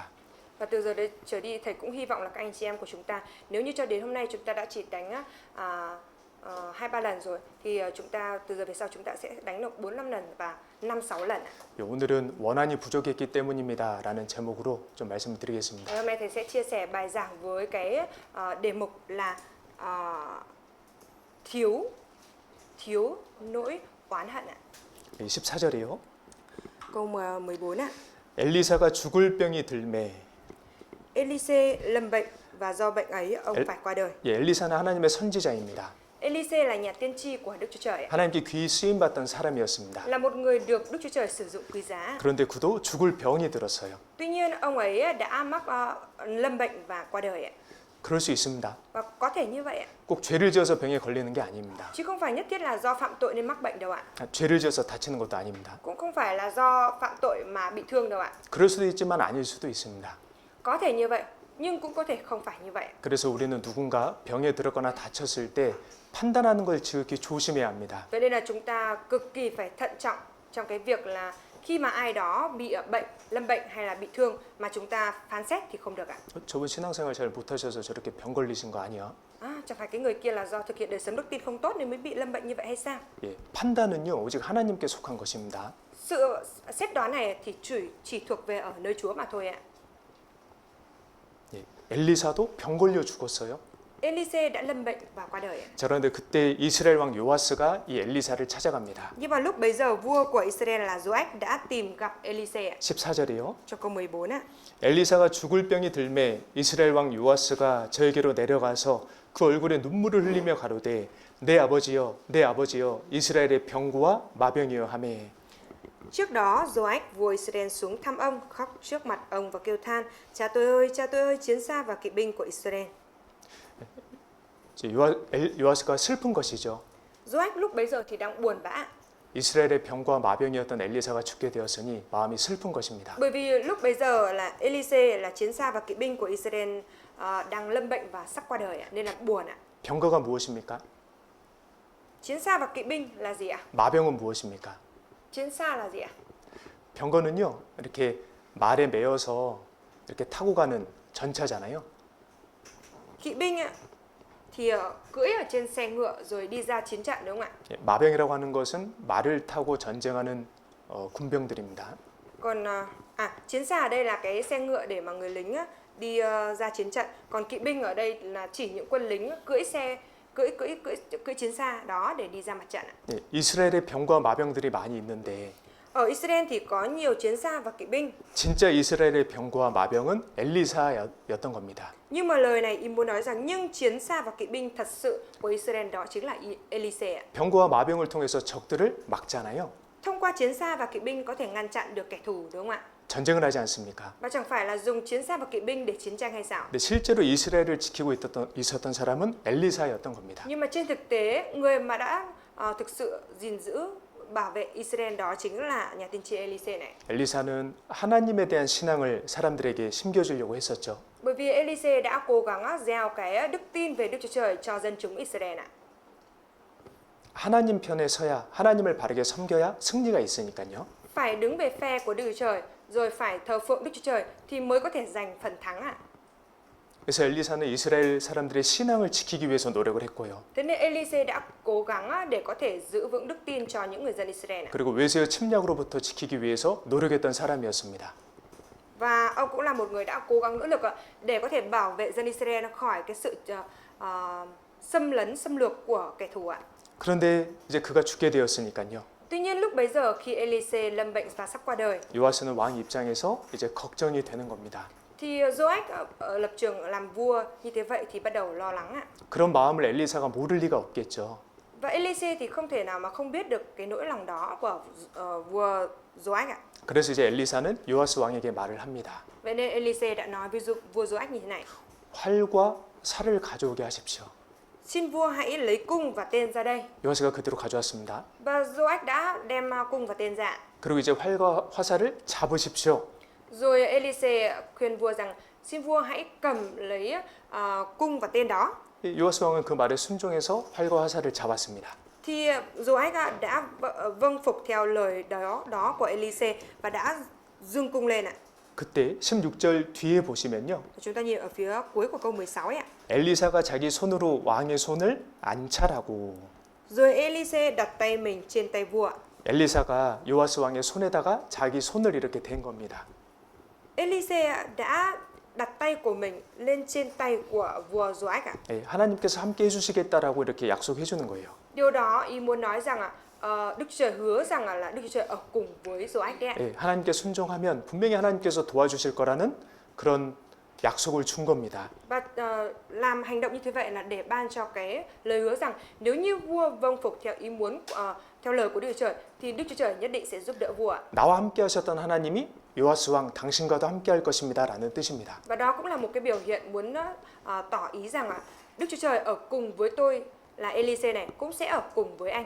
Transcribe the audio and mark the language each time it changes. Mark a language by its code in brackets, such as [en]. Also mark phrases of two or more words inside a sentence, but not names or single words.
[vi] Và từ giờ đến trở đi, thầy cũng hy vọng là các anh chị em của chúng ta, nếu như cho đến hôm nay chúng ta đã chỉ đánh 2-3 lần rồi, thì chúng ta từ giờ về sau chúng ta sẽ đánh được 4-5 lần và 5-6 lần. [ko] 예, 오늘은 원한이 부족했기 때문입니다 라는 제목으로 좀 말씀을 드리겠습니다. [vi] Hôm nay thầy sẽ chia sẻ bài giảng với cái đề mục là thiếu nỗi oán hận ạ. [ko] 14절이요. [vi] Câu 14 ạ. [ko] 엘리사가 죽을 병이 들매. [vi] Elise lâm bệnh và do bệnh ấy ông phải qua đời. [ko] 예, 엘리사는 하나님의 선지자입니다. [vi] Elise là nhà tiên tri của Đức Chúa Trời ạ. [ko] 하나님께 귀히 쓰임 받던 사람이었습니다. [vi] Là một người được Đức Chúa Trời sử dụng quý giá. [ko] 그런데 그도 죽을 병이 들었어요. [vi] Tuy nhiên ông ấy đã mắc lâm bệnh và qua đời ạ. [ko] 그럴 수 있습니다. [vi] Và có thể như vậy ạ. [ko] 꼭 죄를 지어서 병에 걸리는 게 아닙니다. [vi] Chứ không phải nhất thiết là do phạm tội nên mắc bệnh đâu ạ. [ko] 죄를 지어서 다치는 것도 아닙니다. [vi] Cũng không phải là do phạm tội mà bị thương đâu ạ. [ko] 그럴 수도 있지만 아닐 수도 있습니다. [vi] Có thể như vậy, nhưng cũng có thể không phải như vậy. [ko] 그래서 우리는 누군가 병에 들었거나 다쳤을 때 판단하는 걸 지극히 조심해야 합니다. [vi] Vậy nên là chúng ta cực kỳ phải thận trọng trong cái việc là khi mà ai đó bị bệnh, lâm bệnh hay là bị thương mà chúng ta phán xét thì không được ạ. [ko] 저분 신앙생활 잘 못하셔서 저렇게 병 걸리신 거 아니야? [vi] Chẳng phải cái người kia là do thực hiện đời sống đức tin không tốt nên mới bị lâm bệnh như vậy hay sao? [ko] 예, 판단은요 오직 하나님께 속한 것입니다. [vi] Sự xét đoán này thì chỉ thuộc về ở nơi Chúa mà thôi ạ. [ko] 예, 엘리사도 병 걸려 죽었어요. [vi] Elise đã lâm bệnh và qua đời ạ. [ko] 자, 그런데 그때 이스라엘 왕 요아스가 이 엘리사를 찾아갑니다. [vi] Nhưng vào lúc bấy giờ vua của Israel là Joach đã tìm gặp Elise ạ. [ko] 14절이요. [vi] Cho câu 14 ạ. [ko] 엘리사가 죽을 병이 들매 이스라엘 왕 요아스가 저에게로 내려가서 그 얼굴에 눈물을 흘리며 가로되 내 아버지여 이스라엘의 병구와 마병이여 하매. [vi] Trước đó Joach vua Israel xuống thăm ông, khóc trước mặt ông và kêu than: cha tôi ơi, chiến xa và kỵ binh của Israel. [ko] 요아스가 슬픈 것이죠. [vi] Joach lúc bấy giờ thì đang buồn bã. [ko] 이스라엘의 병과 마병이었던 엘리사가 죽게 되었으니 마음이 슬픈 것입니다. [vi] Bởi vì lúc bấy giờ là Elise là chiến xa và kỵ binh của Israel đang lâm bệnh và sắp qua đời ạ, nên là buồn ạ. [ko] 병거가 무엇입니까? [vi] Chiến xa và kỵ binh là gì ạ? [ko] 마병은 무엇입니까? [vi] Chiến xa là gì ạ? [ko] 병거는요 이렇게 말에 매여서 이렇게 타고 가는 전차잖아요. [vi] Kỵ binh ạ thì cưỡi ở trên xe ngựa rồi đi ra chiến trận đúng không ạ? [ko] 예, 마병이라고 하는 것은 말을 타고 전쟁하는 군병들입니다. [vi] Còn chiến xa ở đây là cái xe ngựa để mà người lính đi ra chiến trận. Còn kỵ binh ở đây là chỉ những quân lính cưỡi chiến xa đó để đi ra mặt trận ạ. [ko] 예, 이스라엘의 병과 마병들이 많이 있는데 [vi] Ở Israel thì có nhiều chiến xa và kỵ binh. [ko] 진짜 이스라엘의 병과 마병은 엘리사였던 겁니다. [vi] Nhưng mà lời này ý muốn nói rằng nhưng chiến xa và kỵ binh thật sự của Israel đó chính là Elise ạ. [ko] 병과 마병을 통해서 적들을 막잖아요. [vi] Thông qua chiến xa và kỵ binh có thể ngăn chặn được kẻ thù đúng không ạ? [ko] 전쟁을 하지 않습니까? [vi] Và chẳng phải là dùng chiến xa và kỵ binh để chiến tranh hay sao? [ko] 근데 실제로 이스라엘을 지키고 있었던 사람은 엘리사였던 겁니다. [vi] Nhưng mà trên thực tế người mà đã thực sự gìn giữ bảo vệ Israel đó chính là nhà tiên tri Elise này. [ko] 엘리사는 하나님에 대한 신앙을 사람들에게 심겨주려고 했었죠. [vi] Bởi vì Elise đã cố gắng gieo cái đức tin về Đức Chúa Trời cho dân chúng Israel ạ. [ko] 하나님 편에 서야 하나님을 바르게 섬겨야 승리가 있으니까요. [vi] Phải đứng về phe của Đức Chúa Trời rồi phải thờ phượng Đức Chúa Trời thì mới có thể giành phần thắng ạ. [ko] 그래서 엘리사는 이스라엘 사람들의 신앙을 지키기 위해서 노력을 했고요. [vi] Thế nên Elise đã cố gắng để có thể giữ vững đức tin cho những người dân Israel ạ. [ko] 그리고 외세의 침략으로부터 지키기 위해서 노력했던 사람이었습니다. [vi] Và ông cũng là một người đã cố gắng nỗ lực để có thể bảo vệ dân Israel khỏi cái sự xâm lược của kẻ thù ạ. [ko] 그런데 이제 그가 죽게 되었으니까요. [vi] Tuy nhiên lúc bấy giờ khi Elise lâm bệnh và sắp qua đời [ko] 요아스는 왕 입장에서 이제 걱정이 되는 겁니다. [vi] thì Joach ở lập trường làm vua như thế vậy thì bắt đầu lo lắng ạ. [ko] 그런 마음을 엘리사가 모를 리가 없겠죠. [vi] Và Elise thì không thể nào mà không biết được cái nỗi lòng đó của vua Joach ạ. [ko] 그래서 이제 엘리사는 요아스 왕에게 말을 합니다. [vi] Vậy nên Elise đã nói với vua Joach như thế này: [ko] 활과 살을 가져오게 하십시오. [vi] xin vua hãy lấy cung và tên ra đây. [ko] 요아스가 그대로 가져왔습니다. [vi] Và Joach đã đem cung và tên ra. [ko] 그리고 이제 활과 화살을 잡으십시오. [vi] Rồi Elise khuyên vua rằng xin vua hãy cầm lấy cung và tên đó. [ko] 요아스 왕은 그 말에 순종해서 활과 화살을 잡았습니다. [vi] Thì Joach đã vâng phục theo lời đó của Elise và đã dương cung lên ạ. [ko] 그때 16절 뒤에 보시면요. [vi] Chúng ta nhìn ở phía cuối của câu 16 ấy ạ. [ko] 엘리사가 자기 손으로 왕의 손을 안찰하고 [vi] Rồi Elise đặt tay mình trên tay vua. [ko] 엘리사가 요아스 왕의 손에다가 자기 손을 이렇게 댄 겁니다. [vi] Elise đã đặt tay của mình lên trên tay của vua Joach ạ. [ko] 하나님께서 함께 해주시겠다라고 이렇게 약속해 주는 거예요. [vi] Điều đó ý muốn nói rằng Đức Chúa Trời hứa rằng là Đức Chúa Trời ở cùng với Joach đấy ạ. [ko] 하나님께 순종하면 분명히 하나님께서 도와주실 거라는 그런 약속을 준 겁니다. [vi] Và làm hành động như thế vậy là để ban cho cái lời hứa rằng nếu như vua vâng phục theo ý muốn theo lời của Đức Chúa Trời thì Đức Chúa Trời nhất định sẽ giúp đỡ vua ạ. [ko] 나와 함께 하셨던 하나님이 요아스 왕 당신과도 함께 할 것입니다라는 뜻입니다. [vi] Và đó cũng là một cái biểu hiện muốn tỏ ý rằng Đức Chúa Trời ở cùng với tôi là Elise này cũng sẽ ở cùng với anh.